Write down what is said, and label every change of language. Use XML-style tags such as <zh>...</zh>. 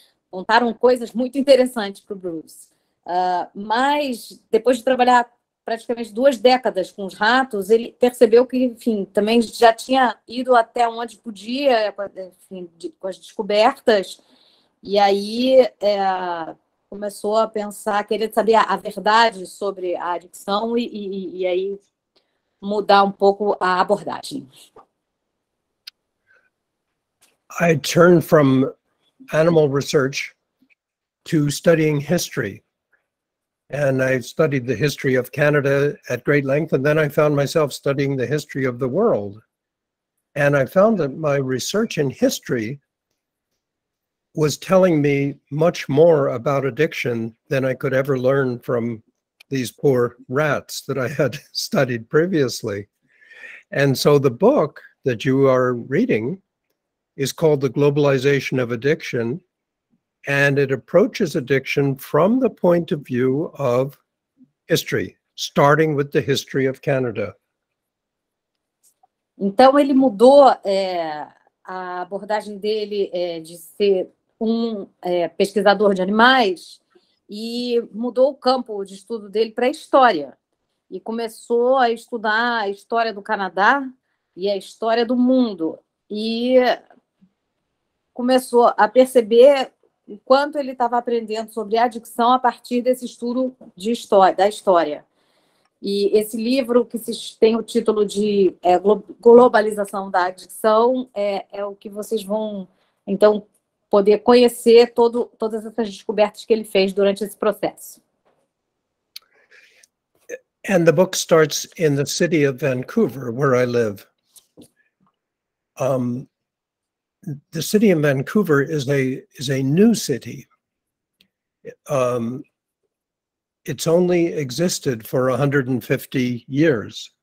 <pt>Contaram coisas muito interessantes para o Bruce. Mas, depois de trabalhar praticamente 2 décadas com os ratos, ele percebeu que, enfim, também já tinha ido até onde podia, enfim, com as descobertas, e aí começou a pensar, querer saber a verdade sobre a adicção e aí mudar um pouco a abordagem.</pt> <en>I turned from animal research to studying history. And I studied the history of Canada at great length, and then I found myself studying the history of the world. And I found that my research in history was telling me much more about addiction than I could ever learn from these poor rats that I had studied previously. And so the book that you are reading is called The Globalization of Addiction, and it approaches addiction from the point of view of history, starting with the history of Canada.</en> <pt>Então ele mudou a abordagem dele de ser pesquisador de animais e mudou o campo de estudo dele para a história. E começou a estudar a história do Canadá e a história do mundo. E começou a perceber o quanto ele estava aprendendo sobre adicção a partir desse estudo da história. E esse livro, que tem o título de Globalização da Adicção, é o que vocês vão, então, poder conhecer todas essas descobertas que ele fez durante esse processo.</pt> <en>And the book starts in the city of Vancouver, where I live. The city of Vancouver is a new city. It's only existed for 150 years.</en>